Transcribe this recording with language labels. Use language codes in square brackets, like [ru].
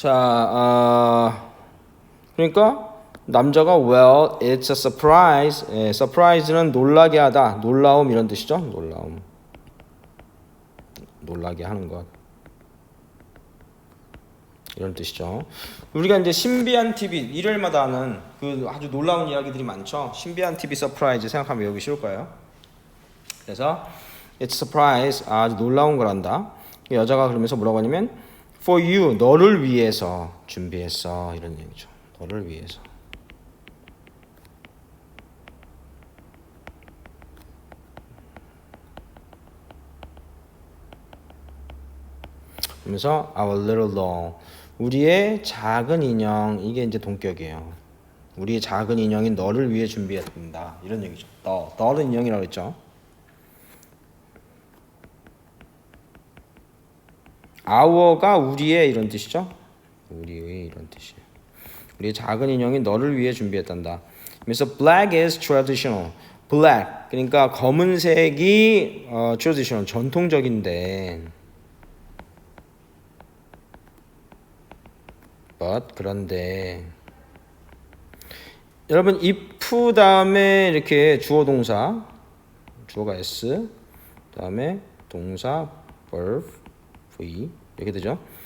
[ko] 자, 그러니까 남자가 [en] Well, it's a surprise. [ko] 예, surprise는 놀라게 하다, 놀라움 이런 뜻이죠. 놀라움, 놀라게 하는 것. 이런 뜻이죠. 우리가 이제 신비한 TV 일요일마다 하는 그 아주 놀라운 이야기들이 많죠. 신비한 TV 서프라이즈 생각하면 외우기 쉬울 거예요. 그래서 [en] it's surprise [ko] 아주 놀라운 거란다. 여자가 그러면서 뭐라고 하냐면 [en] for you [ko] 너를 위해서 준비했어 이런 얘기죠. 너를 위해서. 그러면서 [en] our little doll [ko] 우리의 작은 인형 이게 이제 동격이에요. 우리의 작은 인형이 너를 위해 준비했다 이런 얘기죠. 너는 인형이라고 했죠. our가 우리의 이런 뜻이죠. 우리의 이런 뜻이에요. 우리의 작은 인형이 너를 위해 준비했단다. [en] 그래서 black is traditional. [ko] black 그러니까 검은색이 traditional 전통적인데 그런데 여러분 if 다음에 이렇게 주어 동사 주어가 s 다음에 동사 verb v 이렇게 되죠.